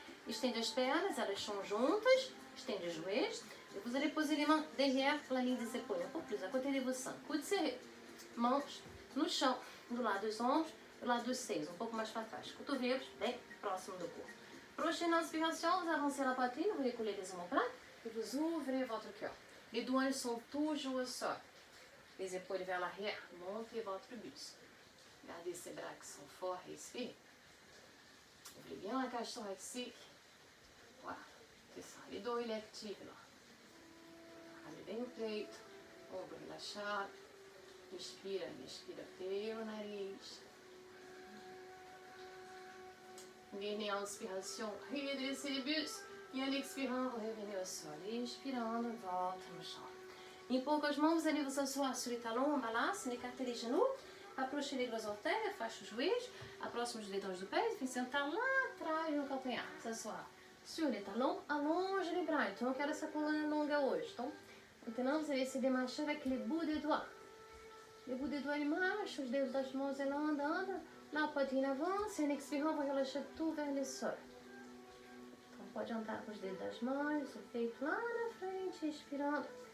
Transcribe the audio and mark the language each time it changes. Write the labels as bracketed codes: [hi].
[pt] Estende as pernas, elas são juntas, estende os joelhos. [fr] E vous allez poser les mains derrière la ligne des épaules, un peu plus, à côté de vos seins. Coude serré. [pt] Mãos no chão, do lado dos ombros, do lado dos seios, um pouco mais para trás. Cotovelos bem próximo do corpo. [fr] Prochaine inspiration, vous avancez la poitrine, vous décollez les omoplates et vous ouvrez votre cœur. Les doigts sont toujours au sol. Les épaules vers l'arrière, montez votre buste. Gardez ces bras qui sont forts, respirez. Ouvrez bien la cage thoracique. Voilà, c'est ça. Les dos électifs là. [pt] Abre bem o peito, ombro relaxado. Inspira, respira pelo nariz. [fr] Dernière inspiration, redressez les bustes. E en expirant, vous revenez au sol. [pt] Inspirando, volta no chão. [fr] Em poucas mãos, vous allez vous asseoir sur les talons en balance, écartez les genoux, approchez les gros orteils, [pt] afastez os joelhos, aproxime os dedões do pé e vem sentar lá atrás no calcanhar. [fr] S'asseoir sur les talons, allonge les bras. [pt] Então, eu quero essa coluna longa hoje. [fr] Então, maintenant, vous allez essayer de marcher avec les bouts des doigts. Les bouts des doigts, ils marchent, [pt] os dedos das mãos, ela andando. [fr] La poitrine avance, e en expirant, vous relâchez tout vers le sol. [pt] Então, pode andar com os dedos das mãos, o peito lá na frente, expirando.